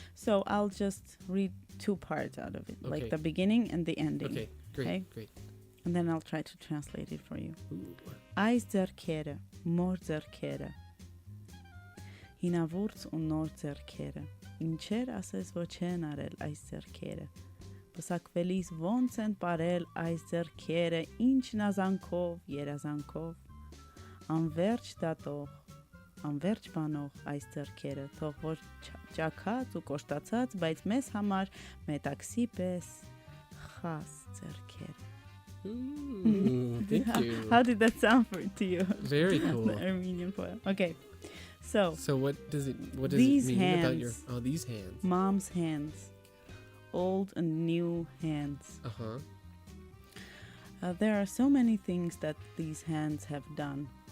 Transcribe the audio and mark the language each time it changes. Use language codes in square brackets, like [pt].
[en] So I'll just read two parts out of it, Okay. like the beginning and the ending. Okay, great, Okay. great. And then I'll try to translate it for you. Ooh. [hy] Այս ձեռքերը, մոր ձեռքերը, հինավուրց ու նոր ձեռքերը, ինչեր ասես ոչ են արել այս ձեռքերը, պսակվելիս ոնց են պարել այս ձեռքերը, ինչ նազանքով, երազանքով, անվերջ դատող, անվերջ բանող այս ձեռքերը, թող որ ճակած ու կոշտացած, բայց մեզ համար մետաքսի պես խաս ձեռքերը. [en] Ooh, thank you. How did that sound to you? Very cool. The Armenian poem. Okay, so So what does it These mean about your hands. these hands? mom's hands, old and new hands. Uh-huh. There are so many things that these hands have done.